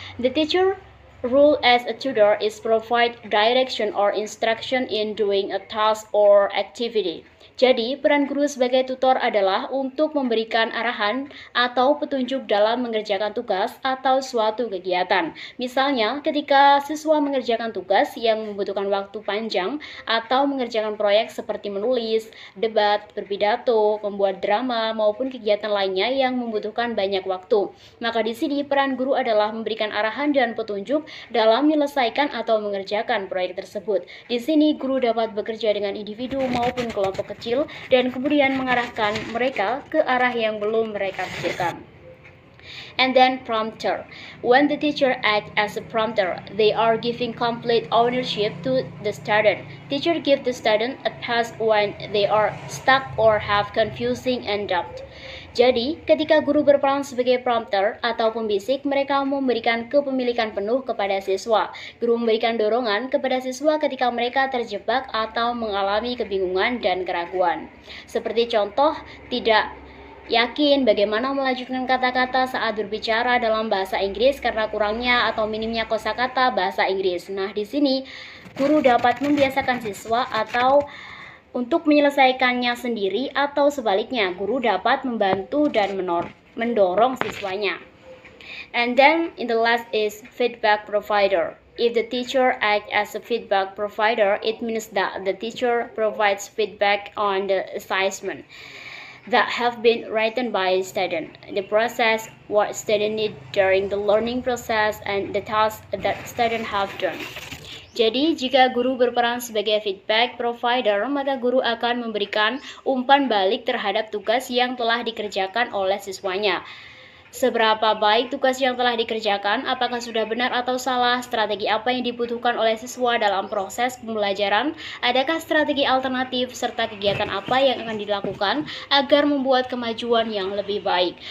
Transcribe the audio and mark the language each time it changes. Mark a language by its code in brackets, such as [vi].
[en] The teacher role as a tutor is provide direction or instruction in doing a task or activity. [id] Jadi, peran guru sebagai tutor adalah untuk memberikan arahan atau petunjuk dalam mengerjakan tugas atau suatu kegiatan. Misalnya, ketika siswa mengerjakan tugas yang membutuhkan waktu panjang atau mengerjakan proyek seperti menulis, debat, berpidato, membuat drama, maupun kegiatan lainnya yang membutuhkan banyak waktu. Maka di sini peran guru adalah memberikan arahan dan petunjuk dalam menyelesaikan atau mengerjakan proyek tersebut. Di sini guru dapat bekerja dengan individu maupun kelompok kecil dan kemudian mengarahkan mereka ke arah yang belum mereka pikirkan. [en] And then prompter. When the teacher acts as a prompter, they are giving complete ownership to the student. Teacher give the student a pass when they are stuck or have confusing and doubt. [id] Jadi, ketika guru berperan sebagai prompter atau pembisik, mereka memberikan kepemilikan penuh kepada siswa. Guru memberikan dorongan kepada siswa ketika mereka terjebak atau mengalami kebingungan dan keraguan. Seperti contoh, tidak yakin bagaimana melanjutkan kata-kata saat berbicara dalam bahasa Inggris karena kurangnya atau minimnya kosakata bahasa Inggris. Nah, di sini guru dapat membiasakan siswa atau untuk menyelesaikannya sendiri atau sebaliknya, guru dapat membantu dan mendorong siswanya. [en] And then in the last is feedback provider. If the teacher acts as a feedback provider, it means that the teacher provides feedback on the assessment that have been written by student, the process, what student need during the learning process, and the tasks that student have done. [id] Jadi, jika guru berperan sebagai feedback provider, maka guru akan memberikan umpan balik terhadap tugas yang telah dikerjakan oleh siswanya. Seberapa baik tugas yang telah dikerjakan, apakah sudah benar atau salah, strategi apa yang dibutuhkan oleh siswa dalam proses pembelajaran, adakah strategi alternatif, serta kegiatan apa yang akan dilakukan agar membuat kemajuan yang lebih baik.